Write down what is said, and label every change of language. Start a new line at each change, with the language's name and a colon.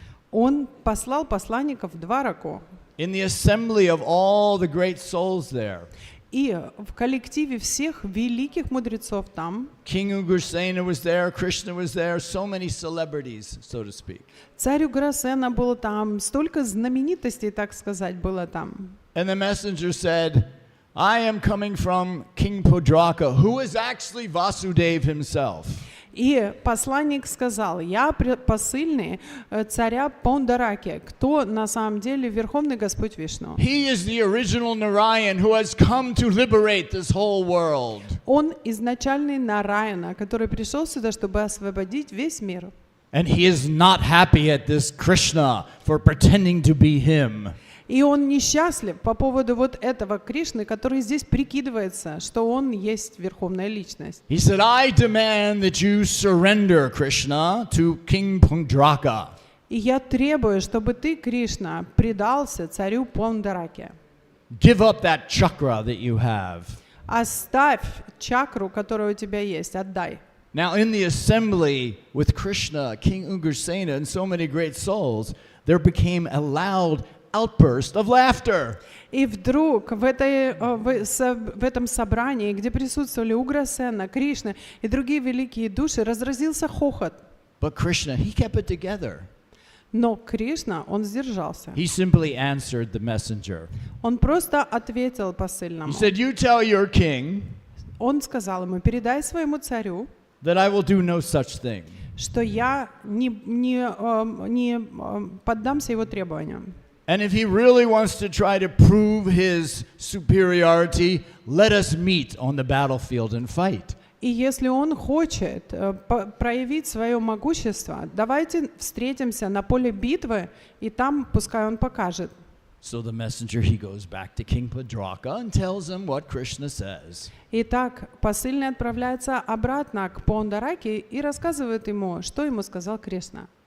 Russian: Он послал посланников в Двараку.
English: in the assembly of all the great souls there,
Russian: И в коллективе всех великих мудрецов там
English: King Ugrasena was there, Krishna was there, so many celebrities, so to speak.
Russian: царь Уграсена был там, столько знаменитостей, так сказать, было там.
English: And the messenger said, I am coming from King Pudraka, who is actually Vasudeva himself.
Russian: И посланник сказал, я посыльный царя Пондараки, кто на самом деле Верховный Господь Вишну.
English: He is the original Narayan who has come to liberate this whole world.
Russian: Он изначальный Нараяна, который пришел сюда, чтобы освободить весь мир.
English: And he is not happy at this Krishna for pretending to be him.
Russian: И он несчастлив по поводу вот этого Кришны, который здесь прикидывается, что он есть Верховная Личность.
English: He said, I demand that you surrender, Krishna, to King Pundraka.
Russian: И я требую, чтобы ты, Кришна, предался царю Пондараке.
English: Give up that chakra that you have.
Russian: Оставь чакру, которая у тебя есть, отдай.
English: Now, in the assembly with Krishna, King Ugrasena, and so many great souls, there became a loud outburst of laughter.
Russian: И вдруг в этом собрании, где присутствовали Уграсена, Кришна и другие великие души, разразился хохот.
English: But Krishna, he kept it together.
Russian: Но Кришна, он сдержался.
English: He simply answered the messenger.
Russian: Он просто ответил посыльному.
English: He said, you tell your king
Russian: Он сказал ему, передай своему царю,
English: that I will do no such thing.
Russian: что я не поддамся его требованиям.
English: And if he really wants to try to prove his superiority, let us meet on the battlefield and fight.
Russian: И если он хочет проявить свое могущество, давайте встретимся на поле битвы, и там пускай он покажет.
English: So the messenger, he goes back to King Padraka and tells him what Krishna says.
Russian: Итак, посыльный отправляется обратно к Пондараке и рассказывает ему, что ему сказал Кришна.